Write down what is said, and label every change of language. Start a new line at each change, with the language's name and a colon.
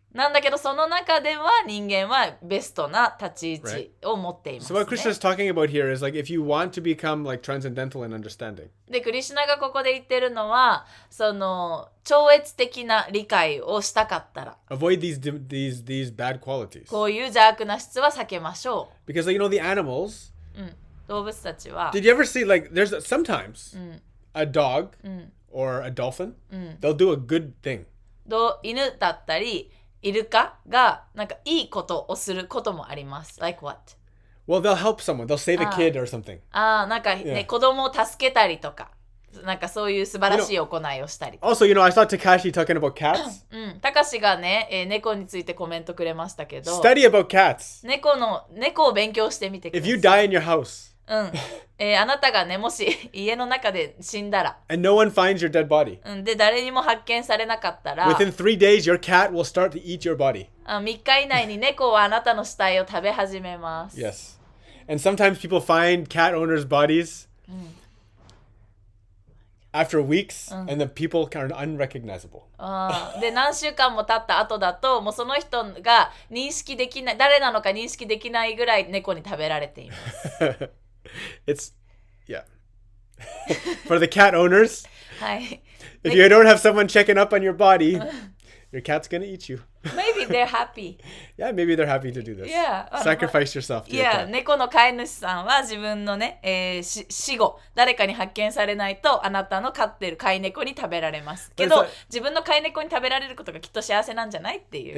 Japanese: なんだけどその中では人間はベストな立ち位置を持っています、ね。
English: So what Krishna is talking about here is like if you want to become like transcendental in understanding.
Japanese: で、クリシュナがここで言ってるのは、その超越的な理解をしたかったら、
English: avoid these bad qualities.
Japanese: こういう邪悪な質は避けましょう。
English: Because like, the animals.
Japanese: 動物たちは。
English: Did you ever see like there's sometimes a dog or a dolphin, they'll do a good thing.
Japanese: 犬だったりイルカがなんかいいことをすることもあります。
English: Like what? Well, they'll help someone. They'll save a kid or something.
Japanese: なんかね、
English: Yeah.
Japanese: 子供を助けたりとか、なんかそういう素晴らしい行いをしたり。
English: Also, I saw Takashi talking about cats.
Japanese: たかしがね、猫についてコメントくれましたけど、
English: Study about cats.
Japanese: 猫を勉強してみてくだ
English: If
Japanese: さい。
English: you die in your house
Japanese: あなたがね、もし家の中で死んだら、
English: and no one finds your dead body,
Japanese: で誰にも発見されなかったら、
English: within 3 days, your cat will start to eat your body.
Japanese: 3日以内に猫はあなたの死体を食べ始めます。
English: Yes. And sometimes people find cat owners' bodies after weeks, and the people are unrecognizable.
Japanese: で何週間も経った後だと、もうその人が認識できない、誰なのか認識できないぐらい猫に食べられています。
English: It's, yeah. For the cat owners,
Japanese: はい。
English: if you don't have someone checking up on your body, your cat's gonna eat you. Maybe they're happy. Yeah, maybe they're happy to do this. Yeah. Sacrifice yourself to your cat.
Japanese: 猫の飼い主さんは自分のね、死後、誰かに発見されないと、あなたの飼ってる飼い猫に食べられます。けど、自分の飼い猫に食べられることがきっと幸せなんじゃないっていう。